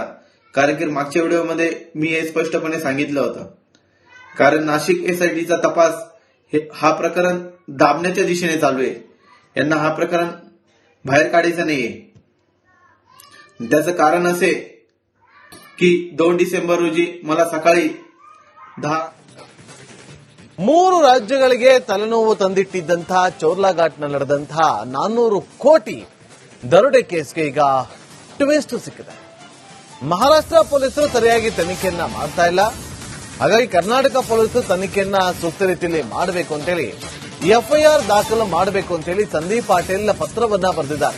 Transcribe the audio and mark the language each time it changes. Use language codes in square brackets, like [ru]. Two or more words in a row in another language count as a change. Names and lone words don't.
[mr] कारण की मागच्या व्हिडिओमध्ये मी हे स्पष्टपणे सांगितलं होतं. कारण नाशिक एसआयटीचा तपास हा प्रकरण दाबण्याच्या दिशेने चालू आहे. यांना हा प्रकरण बाहेर काढायचं नाहीये. त्याचं कारण असे की 2 डिसेंबर रोजी मला सकाळी 10 [kn] ಮೂರು ರಾಜ್ಯಗಳಿಗೆ ತಲೆನೋವು ತಂದಿಟ್ಟಿದ್ದಂತಹ ಚೌರ್ಲಾಘಾಟ್ನಲ್ಲಿ ನಡೆದಂತಹ 400 ಕೋಟಿ ದರೋಡೆ ಕೇಸ್ಗೆ ಈಗ ಟ್ವಿಸ್ಟ್ ಸಿಕ್ಕಿದೆ. ಮಹಾರಾಷ್ಟ್ರ ಪೊಲೀಸರು ಸರಿಯಾಗಿ ತನಿಖೆಯನ್ನ ಮಾಡ್ತಾ ಇಲ್ಲ. ಹಾಗಾಗಿ ಕರ್ನಾಟಕ ಪೊಲೀಸರು ತನಿಖೆಯನ್ನ ಸೂಕ್ತ ರೀತಿಯಲ್ಲಿ ಮಾಡಬೇಕು ಅಂತೇಳಿ ಎಫ್ಐಆರ್ ದಾಖಲು ಮಾಡಬೇಕು ಅಂತೇಳಿ ಸಂದೀಪ್ ಪಾಟೀಲ್ ಪತ್ರವನ್ನ ಬರೆದಿದ್ದಾರೆ.